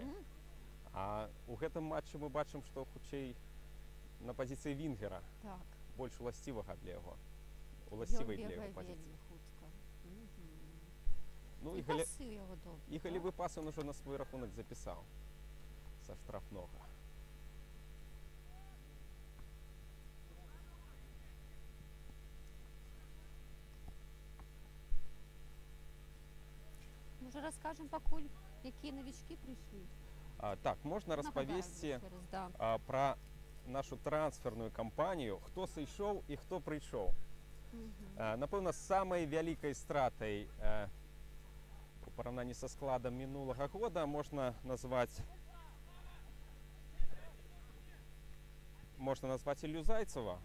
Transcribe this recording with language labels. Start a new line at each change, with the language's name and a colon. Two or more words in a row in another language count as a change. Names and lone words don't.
Belarusian: А ў гэтым матчы мы бачым, што хутчэй на пазіцыі вінгера, Так. больш уласцівага для яго. Уласцівай для яго пазіцыі. Вельмі хутка. Ну, І пасы ў яго добры. і галевы пас ён ужо на свой рахунак запісаў са штрафнога.
Ukrainian: Може, розкажемо пакуль, які новички прийшли?
Belarusian: Так, можна распавесці Да. пра нашу трансферную кампанію, хто сышоў і хто прыйшоў. Напэўна, самай вялікай стратай у параўнанні са складам мінулага года можна назваць Ілью Зайцева.